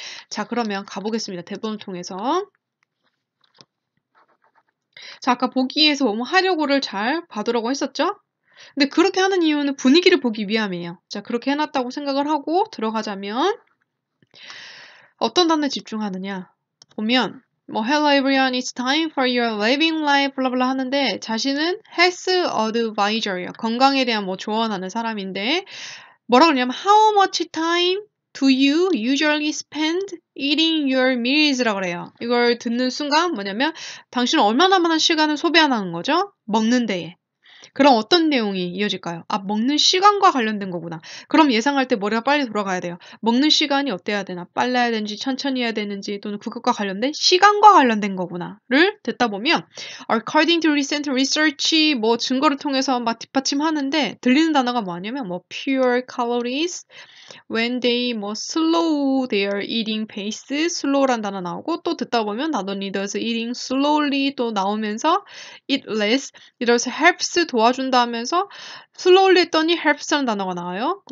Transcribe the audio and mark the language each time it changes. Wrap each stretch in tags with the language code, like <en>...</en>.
<ko>자, 그러면 가보겠습니다. 대본을 통해서. 자, 아까 보기에서 뭐뭐 하려고를 잘 봐두라고 했었죠? 근데 그렇게 하는 이유는 분위기를 보기 위함이에요. 자, 그렇게 해놨다고 생각을 하고 들어가자면 어떤 단어에 집중하느냐?</ko> <en>보면 뭐 Hello everyone, it's time for your living life</en> <ko>블라블라 하는데 자신은</ko> <en>health advisor예요.</en> <ko>건강에 대한 뭐 조언하는 사람인데 뭐라고 그러냐면</ko> <en>How much time do you usually spend eating your meals라고 그래요.</en> <ko>이걸 듣는 순간 뭐냐면 당신은 얼마나 많은 시간을 소비하는 거죠? 먹는 데에. 그럼 어떤 내용이 이어질까요? 먹는 시간과 관련된 거구나. 그럼 예상할 때 머리가 빨리 돌아가야 돼요. 먹는 시간이 어때야 되나? 빨라야 되는지 천천히 해야 되는지 또는 그것과 관련된 시간과 관련된 거구나를 듣다 보면</ko> <en>according to recent research</en> <ko>뭐 증거를 통해서 막 뒷받침하는데 들리는 단어가 뭐냐면 뭐</ko> <en>pure calories when they</en> <ko>뭐</ko> <en>slow their eating pace, slow</en> <ko>란 단어 나오고 또 듣다 보면</ko> <en>not only does eating slowly</en> <ko>또 나오면서</ko> <en>eat less,</en> <ko>이래서 helps 도와준다 하면서 slowly 했더니 helps라는 단어가 나와요.</ko>